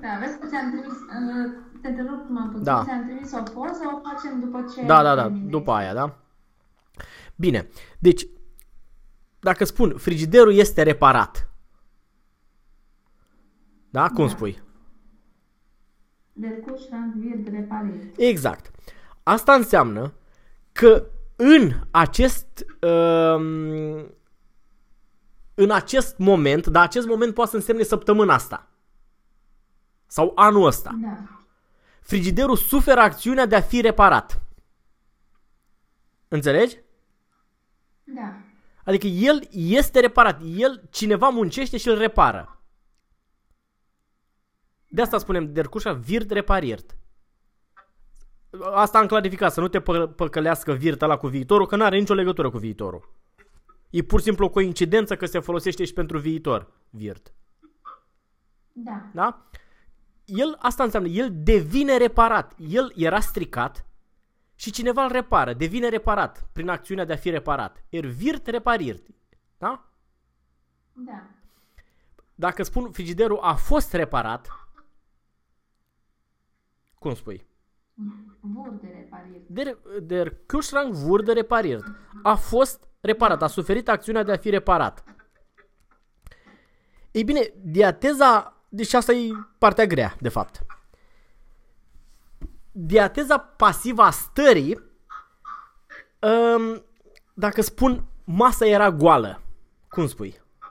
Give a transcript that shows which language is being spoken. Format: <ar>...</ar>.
<ro>Da, vezi că ți-am trimis, te întrerup numai puțin, Da. ți-am trimis o poză, o facem după Da, ce după terminezi. aia, da? Bine, deci, dacă spun frigiderul este reparat, da? Cum Da. spui?</ro> <de>Der Kühlschrank wird repariert.</de> <ro>Exact. Asta înseamnă că în acest moment, dar acest moment poate să însemne săptămâna asta sau anul ăsta. Da. Frigiderul suferă acțiunea de a fi reparat. Înțelegi? Da. Adică el este reparat. Cineva muncește și îl repară. De asta spunem</ro> <de>der Kühlschrank wird repariert.</de> <ro>Asta am clarificat, să nu te păcălească wird ăla cu viitorul, că nu are nicio legătură cu viitorul. E pur și simplu o coincidență că se folosește și pentru viitor, wird. Da. Da? Asta înseamnă, el devine reparat. El era stricat și cineva îl repară. Devine reparat prin acțiunea de a fi reparat.</ro> <de>Er wird repariert. Da?</de> <ro>Da. Dacă spun frigiderul a fost reparat, cum spui?</ro> <de>Wurde repariert. Der Kühlschrank wurde repariert.</de> <ro>A fost reparat. A suferit acțiunea de a fi reparat. Ei bine, diateza. Deci asta e partea grea, de fapt. Diateza pasivă a stării. Dacă spun masa era goală, cum spui?</ro>